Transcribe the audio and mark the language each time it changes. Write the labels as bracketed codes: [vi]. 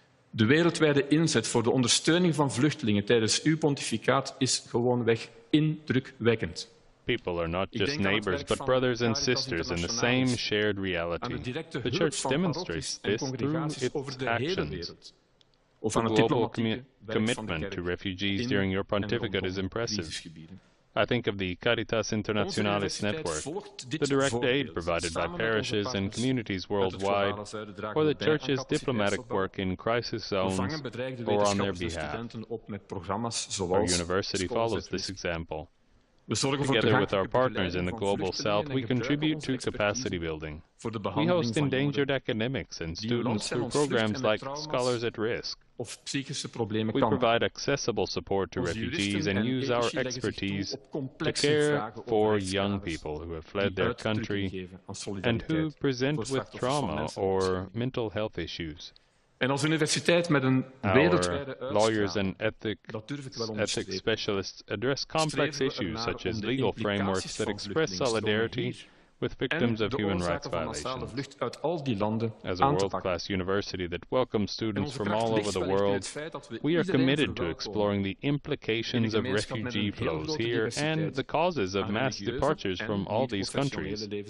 [nl] De wereldwijde inzet voor de ondersteuning van vluchtelingen tijdens uw pontificaat is gewoonweg indrukwekkend. [en] People are not just neighbors, but brothers and sisters in the same shared reality. The Church demonstrates this through its actions. The global commitment to refugees during your pontificate is impressive. I think of the Caritas Internationalis network, the direct aid provided by parishes and communities worldwide, or the Church's diplomatic work in crisis zones or on their behalf. Our university follows this example. Together with our partners in the Global South, we contribute to capacity building. We host endangered academics and students through programs like Scholars at Risk. We provide accessible support to refugees and use our expertise to care for young people who have fled their country and who present with trauma or mental health issues. [nl] En als universiteit met een wereldwijde [en] lawyers and ethics specialists address complex issues such as legal frameworks that express solidarity with victims of human rights violations. As a world-class university that welcomes students from all over the world, we are committed to exploring the implications of refugee flows here and the causes of mass departures from all these countries.